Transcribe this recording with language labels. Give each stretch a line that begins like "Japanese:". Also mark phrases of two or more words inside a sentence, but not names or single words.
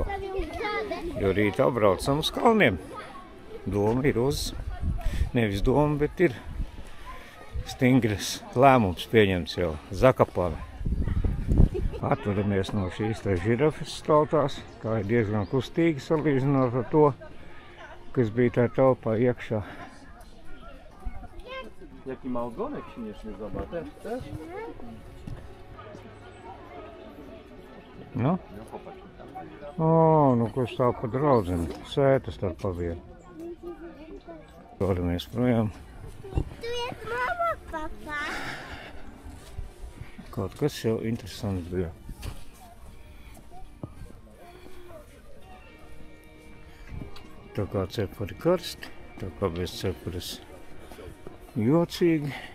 Latvian: Jo rīt apbraucam uz kalniem. Doma ir uz, nevis doma, bet ir stingrs lēmums pieņemts jau Zakapane. Atvadamies no šīs te žirafes staltās. Tā ir diezgan kustīgi salīdzinot ar to, kas bija tā telpā iekšā.
Polish: Jaki ma ogonek śmieszny, zobacz. Też? Nu? No popatrz. O,
Latvian: nu kurš tā pa draudzeni. Sētas tā pavienu. Dodamies projām. Tu esi mama, papa. Kaut kas jau interesants bija. Tā kā cepuri karsti, tā kā bez cepuras jocīgi.